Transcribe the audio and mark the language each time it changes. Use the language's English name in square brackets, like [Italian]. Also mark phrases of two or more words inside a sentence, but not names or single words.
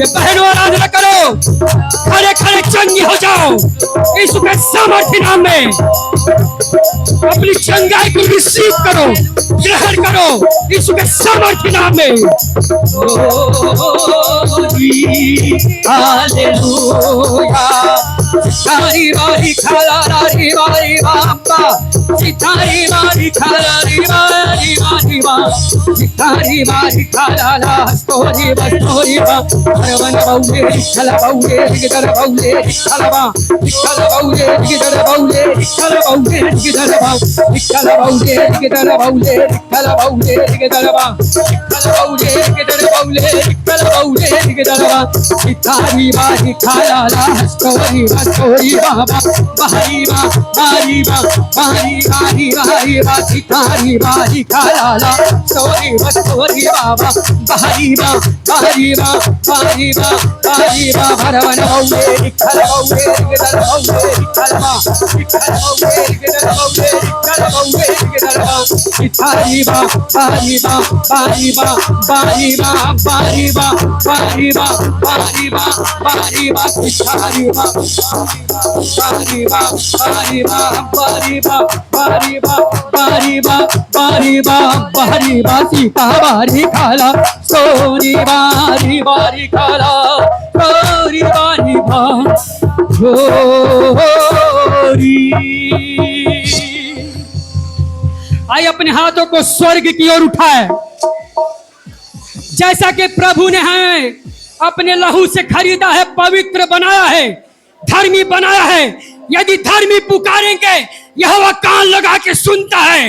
[Hindi] बहनों आराधना करो, खड़े खड़े चंगी हो जाओ यीशु के सामर्थ्य नाम में। अपनी चंगाई को रिसीव करो, ग्रहण करो यीशु के सामर्थ्य नाम में। हालेलुया। सितारी बारी खाला री बारी बाबा सितारी बारी खाला री बारी बारी बा सितारी बारी खाला ला स्टोरी बस्टोरी बा परवन बाउले खला बाउले गिदर बाउले खला बा खला बाउले गिदर बाउले खला बाउले गिदर बा खला बाउले गिदर बाउले खला बाउले गिदर बा खला बाउले गिदर बाउले खला बाउले गिदर बा सितारी बारी खाला ला स्टोरी बस्टोरी बाबा बारी बा बारी बा बारी बारी बारी बा सितारी बारी खाला ला स्टोरी बस्टोरी बाबा बारी बा बारी बा बारी बा बारी बा भरवन बाउले खला बाउले गिदर बाउले खला बा खला बाउले गिदर बाउले खला बाउले गिदर बा सितारी बा बारी बा बारी बा बारी बा बारी बा बारी बा बारी बा बारी बा सितारी बा बारी बा बारी बा बारी बा बारी बा बारी बा बारी बा बारी बा सीता बारी खाला सोरी बारी बारी खाला सोरी बारी बा सोरी। आइए अपने हाथों को स्वर्ग की ओर उठाए। जैसा कि प्रभु ने हमें अपने लहू से खरीदा है, पवित्र बनाया है, धर्मी बनाया है। यदि धर्मी पुकारेंगे यहोवा कान लगा के सुनता है।